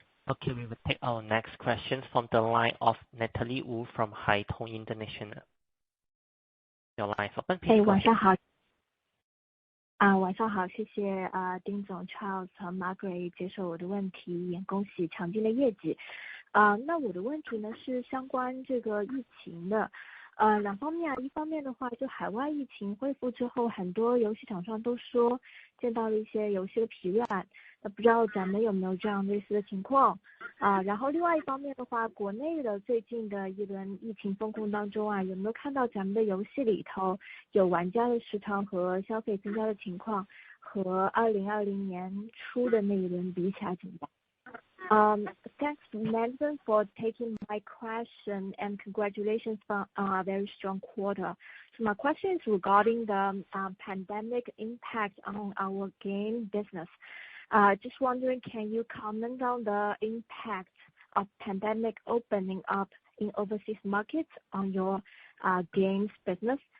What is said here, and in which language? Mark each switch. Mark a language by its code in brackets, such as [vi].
[en] Okay, we will take our next question from the line of Natalie Wu from Haitong International. Your line is open. Please go ahead. [zh] 晚上好，谢谢丁总 Charles 和 Margaret 接受我的问题，也恭喜强劲的业绩。那我的问题呢是相关这个疫情的，两方面一方面的话，就海外疫情恢复之后，很多游戏厂商都说见到了一些游戏的疲软，那不知道咱们有没有这样类似的情况然后另外一方面的话，国内的最近的一轮疫情风控当中有没有看到咱们的游戏里头有玩家的时长和消费增加的情况，和2020年初的那一轮比起来怎么样？ [en] Thanks, management, for taking my question, and congratulations for a very strong quarter. So my question is regarding the pandemic impact on our game business. Just wondering, can you comment on the impact of pandemic opening up in overseas markets on your games business?